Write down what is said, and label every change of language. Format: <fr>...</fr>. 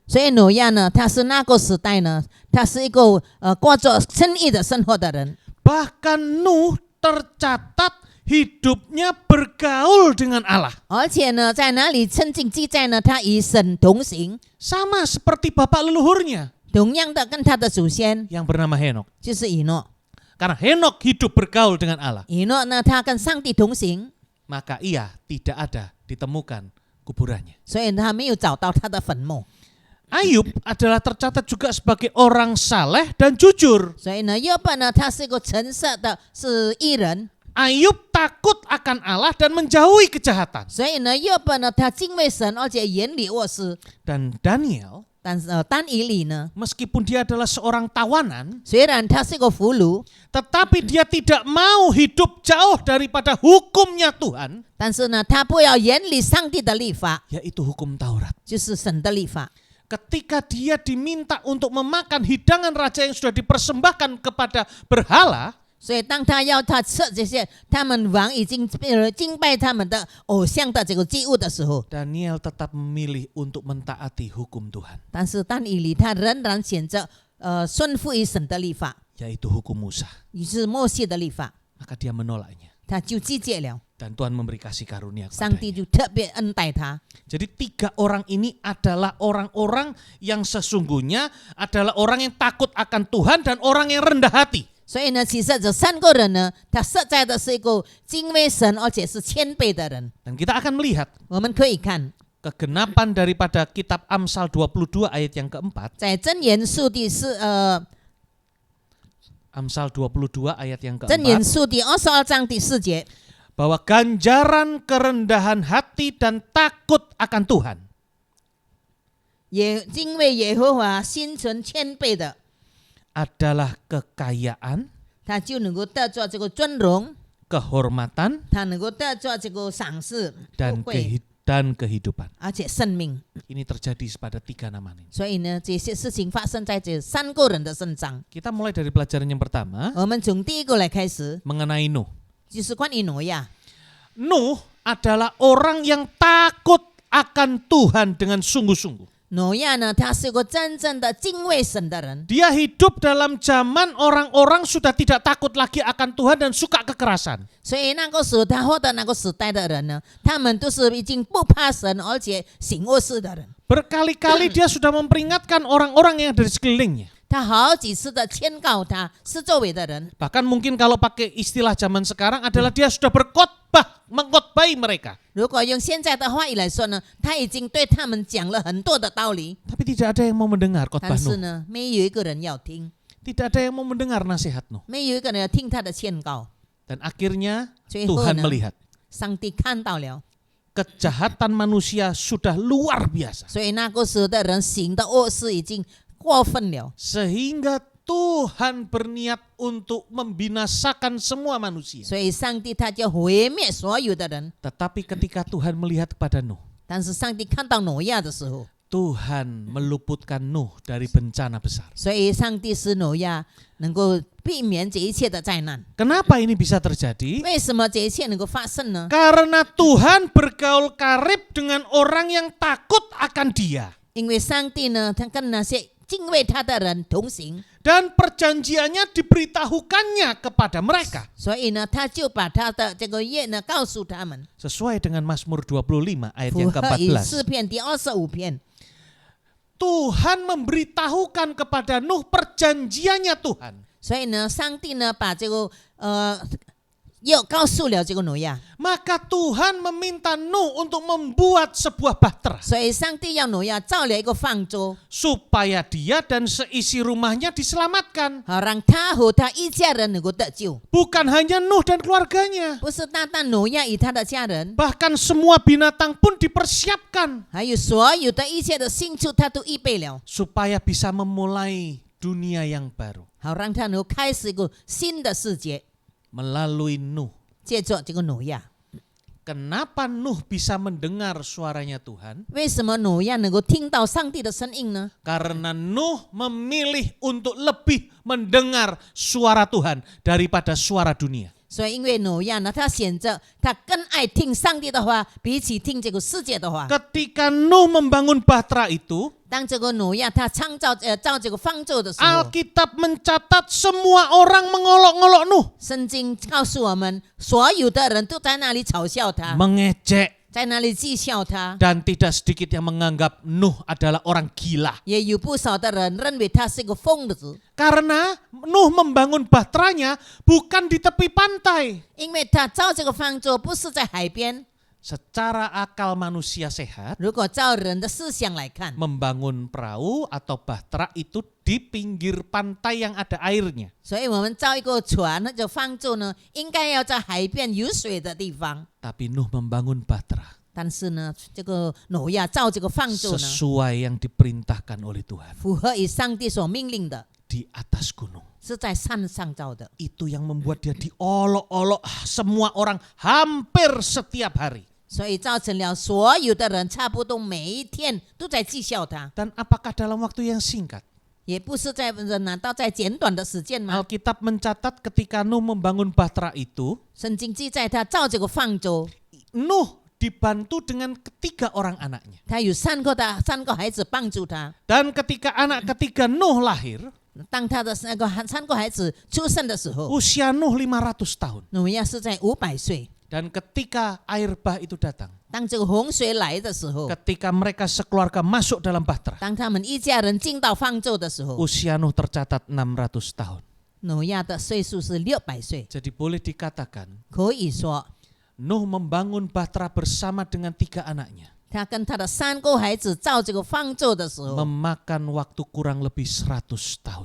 <zh>所以挪亚呢，他是那个时代呢，他是一个过着正义的生活的人。</zh> <id>Bahkan Nuh tercatat hidupnya bergaul dengan Allah.</id> <zh>而且呢，在那里圣经记载呢，他与神同行，</zh> <id>Sama seperti bapak leluhurnya</id> <zh>同样的跟他的祖先</zh> <id>yang bernama Henokh.</id> <zh>就是以诺。</zh> <id>Karena Henokh hidup bergaul dengan Allah,</id> <zh>以诺呢，他跟上帝同行，</zh> <id>maka ia tidak ada ditemukan kuburannya.</id> <zh>所以他没有找到他的坟墓。</zh> <id>Ayub adalah tercatat juga sebagai orang saleh dan jujur.</id> <zh>所以呢，约伯呢，他是一个诚实的，是义人。</zh> <id>Ayub takut akan Allah dan menjauhi kejahatan.</id> <zh>所以呢，约伯呢，他敬畏神，而且远离恶事。</zh> <id>Dan Daniel,</id> <zh>但是但以理呢，</zh> <id>meskipun dia adalah seorang tawanan,</id> <zh>虽然他是个俘虏，</zh> <id>tetapi dia tidak mau hidup jauh daripada hukumnya Tuhan,</id> <zh>但是呢，他不要远离上帝的律法，</zh> <id>yaitu hukum Taurat.</id> <zh>就是神的律法。</zh> <id>Ketika dia diminta untuk memakan hidangan raja yang sudah dipersembahkan kepada berhala,</id> <zh>所以当他要他吃这些他们王已经敬拜他们的偶像的这个祭物的时候，</zh> <id>Daniel tetap memilih untuk mentaati hukum Tuhan,</id> <zh>但是但以理他仍然选择顺服于神的律法，</zh> <id>yaitu hukum Musa.</id> <zh>于是摩西的律法，</zh> <id>Maka dia menolaknya.</id> <zh>他就拒绝了，</zh> <id>Dan Tuhan memberi kasih karunia</id> <zh>上帝</zh> <id>kepadanya.</id> <zh>就特别恩待他。</zh> <id>Jadi 3 orang ini adalah orang-orang yang sesungguhnya adalah orang yang takut akan Tuhan dan orang yang rendah hati.</id> <zh>所以呢，其实这3个人呢，他实在的是一个敬畏神而且是谦卑的人。</zh> <id>Dan kita akan melihat</id> <zh>我们可以看</zh> <id>kegenapan daripada kitab Amsal 22 ayat yang keempat.</id> <zh>在箴言书第</zh> <id>Amsal 22 ayat yang</id> <zh>箴言</zh> <id>keempat.</id> <zh>书第22章第4节，</zh> <id>Bahwa ganjaran kerendahan hati dan takut akan Tuhan</id> <zh>也敬畏耶和华、心存谦卑的，</zh> <id>adalah kekayaan,</id> <zh>他就能够得着这个尊荣，</zh> <id>kehormatan,</id> <zh>他能够得着这个赏识、</zh> <id>dan</id> <zh>富贵，</zh> <id>dan kehidupan.</id> <zh>而且生命。</zh> <id>Ini terjadi pada 3 nama ini.</id> <zh>所以呢，这些事情发生在这3个人的身上。</zh> <id>Kita mulai dari pelajaran yang pertama</id> <zh>我们从第一个来开始，</zh> <id>mengenai Nuh.</id> <zh>就是关于挪亚。</zh> <id>Nuh adalah orang yang takut akan Tuhan dengan sungguh-sungguh.</id> <zh>挪亚呢，他是个真正的敬畏神的人。</zh> <id>Dia hidup dalam zaman orang-orang sudah tidak takut lagi akan Tuhan dan suka kekerasan.</id> <zh>所以那个时候，他活的那个时代的人呢，他们都是已经不怕神，而且行恶事的人。</zh> <id>Berkali-kali dia sudah memperingatkan orang-orang yang ada di sekelilingnya.</id> <zh>他好几次的劝告他是周围的人，</zh> <id>Bahkan mungkin kalau pakai istilah zaman sekarang adalah dia sudah berkhotbah, mengkhotbahi mereka.</id> <zh>如果用现在的话语来说呢，他已经对他们讲了很多的道理，</zh> <id>Tapi tidak ada yang mau mendengar</id> <zh>但是</zh> <id>Nuh.</id> <zh>呢，没有一个人要听，</zh> <id>Tidak ada yang mau mendengar nasihat Nuh.</id> <zh>没有一个人要听他的劝告。</zh> <id>Dan akhirnya</id> <zh>最后</zh> <id>Tuhan</id> <zh>呢，</zh> <id>melihat</id> <zh>上帝看到了，</zh> <id>kejahatan manusia sudah luar biasa.</id> <zh>所以那个时候的人行的恶事已经过分了，</zh> <id>Sehingga Tuhan berniat untuk membinasakan semua manusia.</id> <zh>所以上帝他就毁灭所有的人。</zh> <id>Tetapi ketika Tuhan melihat kepada Nuh,</id> <zh>但是上帝看到挪亚的时候，</zh> <id>Tuhan meluputkan Nuh dari bencana besar.</id> <zh>所以上帝使挪亚能够避免这一切的灾难。</zh> <id>Kenapa ini bisa terjadi?</id> <zh>为什么这一切能够发生呢？</zh> <id>Karena Tuhan bergaul karib dengan orang yang takut akan Dia.</id> <zh>因为上帝呢，他跟那些敬畏他的人同行，</zh> <id>Dan perjanjiannya diberitahukannya kepada mereka.</id> <zh>所以呢，他就把他的这个约呢告诉他们，</zh> <id>Sesuai dengan Mazmur 25 ayat</id> <zh>符</zh> <id>yang</id> <zh>合以</zh> <id>ke-14.</id> <zh>诗篇第25篇，</zh> <id>Tuhan memberitahukan kepada Nuh perjanjiannya Tuhan.</id> <zh>所以呢，上帝呢把这个又告诉了这个挪亚，</zh> <id>Maka Tuhan meminta Nuh untuk membuat sebuah bahtera</id> <zh>所以上帝要挪亚造了一个方舟，</zh> <id>supaya dia dan seisi rumahnya diselamatkan.</id> <zh>好让他和他一家人能够得救，</zh> <id>Bukan hanya Nuh dan keluarganya,</id> <zh>不是单单挪亚与他的家人，</zh> <id>bahkan semua binatang pun dipersiapkan</id> <zh>还有所有的一切的牲畜，他都预备了，</zh> <id>supaya bisa memulai dunia yang baru</id> <zh>好让他能够开始一个新的世界，</zh> <id>melalui Nuh.</id> <zh>借着这个挪亚。</zh> <id>Kenapa Nuh bisa mendengar suaranya Tuhan?</id> <zh>为什么挪亚能够听到上帝的声音呢？</zh> <id>Karena Nuh memilih untuk lebih mendengar suara Tuhan daripada suara dunia.</id> <zh>所以因为挪亚呢，他选择他更爱听上帝的话，比起听这个世界的话。</zh> <id>Ketika Nuh membangun bahtera itu,</id> <zh>当这个挪亚他造这个方舟的时候，</zh> <id>Alkitab mencatat semua orang mengolok-ngolok Nuh,</id> <zh>圣经告诉我们，所有的人都在那里嘲笑他，</zh> <id>mengejek,</id> <zh>在那里讥笑他，</zh> <id>dan tidak sedikit yang menganggap Nuh adalah orang gila.</id> <zh>也有不少的人认为他是个疯子，</zh> <id>Karena Nuh membangun bahteranya bukan di tepi pantai.</id> <zh>因为他造这个方舟不是在海边。</zh> <id>Secara akal manusia sehat,</id> <zh>如果照人的思想来看，</zh> <id>membangun perahu atau bahtera itu di pinggir pantai yang ada airnya.</id> <zh>所以我们造一个船或者方舟呢，应该要在海边有水的地方。</zh> <id>Tapi Nuh membangun bahtera</id> <zh>但是呢，这个挪亚造这个方舟呢，</zh> <id>sesuai yang diperintahkan oleh Tuhan</id> <zh>符合以上帝所命令的，</zh> <id>di atas gunung.</id> <zh>是在山上造的。</zh> <id>Itu yang membuat dia diolok-olok semua orang hampir setiap hari.</id> <zh>所以造成了所有的人差不多每一天都在讥笑他，</zh> <id>Dan apakah dalam waktu yang singkat?</id> <zh>也不是在难道在简短的时间吗？</zh> <id>Alkitab mencatat ketika Nuh membangun bahtera itu,</id> <zh>圣经记载他造这个方舟，</zh> <id>Nuh dibantu dengan ketiga orang anaknya.</id> <zh>他有三个孩子帮助他。</zh> <id>Dan ketika anak ketiga Nuh lahir,</id> <zh>当他的那个三个孩子出生的时候，</zh> <id>usia Nuh 500 tahun.</id> <zh>挪亚是在500岁。</zh> <id>Dan ketika air bah itu datang,</id> <zh>当这个洪水来的时候，</zh> <id>ketika mereka sekeluarga masuk dalam bahtera,</id> <zh>当他们一家人进到方舟的时候，</zh> <id>usia Nuh tercatat 600 tahun.</id> <zh>挪亚的岁数是600岁，</zh> <id>Jadi boleh dikatakan</id> <zh>可以说</zh> <id>Nuh membangun bahtera bersama dengan 3 anaknya.</id> <zh>他跟他的3个孩子造这个方舟的时候，</zh> <id>Memakan waktu kurang lebih 100 tahun.</id>